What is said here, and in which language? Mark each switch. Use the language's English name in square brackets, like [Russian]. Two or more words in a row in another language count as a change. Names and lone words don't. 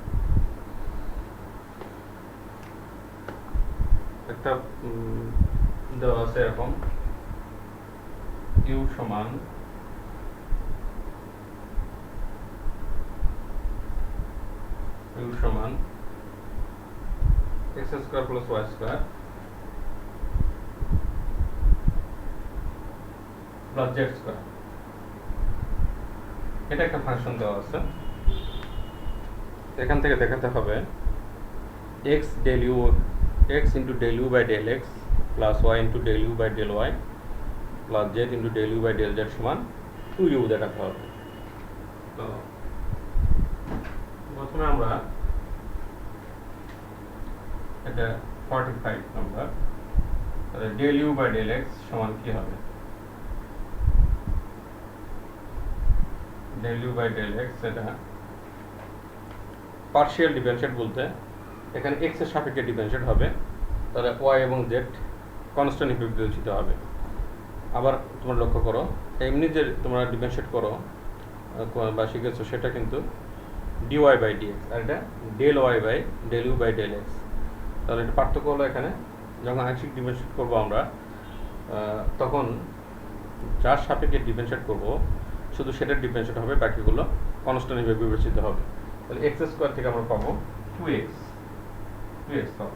[Bangla] একটা দেওয়া আছে এরকম, ইউ সমান [English] x square plus y square plus z square, [Bangla] এটা একটা ফাংশন দেওয়া আছে। এখান থেকে দেখাতে হবে [English] x del u x into del u by del x plus y into del u by del y plus z into del u by del z [Bangla] সমান 2u দেখাতে হবে। তো প্রথমে আমরা এটা 45 নাম্বার, তাহলে [English] del u by del x [Bangla] সমান কি হবে? [English] del u by del x [Bangla] এটা [English] partial differentiate [Bangla] বলতে এখানে x এর সাপেক্ষে ডিফারেন্সিয়েট হবে, তাহলে y এবং z কনস্ট্যান্ট হিসেবে বিবেচিত হবে। আবার তোমরা লক্ষ্য করো, এমনি যে তোমরা ডিফারেন্সিয়েট করো বা শিখেছো সেটা কিন্তু [English] dy by dx, [Bangla] আর এটা [English] del y by del u by del x. [Bangla] তাহলে এটা পার্থক্য হলো এখানে যখন আংশিক ডিফারেন্সিয়েট করবো আমরা, তখন যার সাপেক্ষে ডিফারেন্সিয়েট করবো শুধু সেটার ডিফারেন্সিয়েট হবে, বাকিগুলো কনস্ট্যান্ট হিসেবে বিবেচিত হবে। তাহলে [English] x square [Bangla] থেকে আমরা পাবো 2x পাবো।